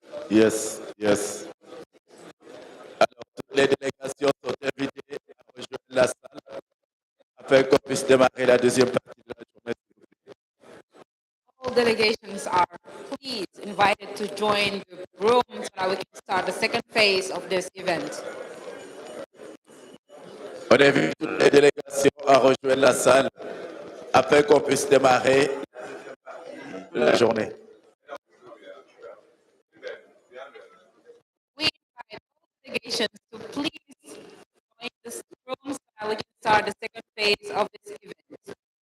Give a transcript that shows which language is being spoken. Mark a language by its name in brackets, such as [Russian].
[English] Yes, yes. [French] Alors, toutes les délégations sont invitées à rejoindre la salle afin qu'on puisse démarrer la deuxième partie de la journée. [English] All delegations are please invited to join the room so that we can start the second phase of this event. [French] On invite toutes les délégations à rejoindre la salle afin qu'on puisse démarrer la journée. [English] We invite all delegations to please join this room so that we can start the second phase of this event.